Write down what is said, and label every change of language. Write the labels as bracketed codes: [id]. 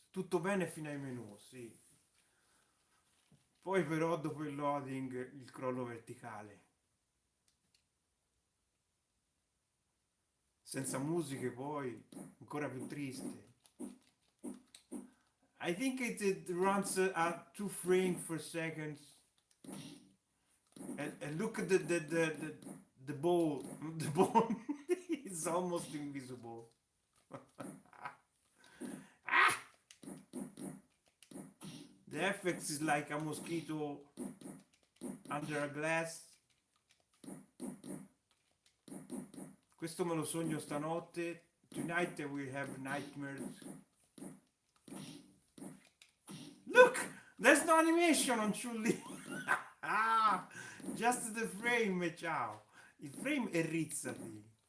[it] Tutto bene fino ai menu, sì. Poi però dopo il loading il crollo verticale. Senza musiche poi, ancora più triste. [en] I think it runs at 2 frames per second. And look at the ball. The ball is almost invisible. The effects is like a mosquito under a glass. [it] Questo me lo sogno stanotte. [en] Tonight I will have nightmares. Look! There's no animation on Chun-Li. Ah, just the frame, ciao. [it] Il frame è rizzati.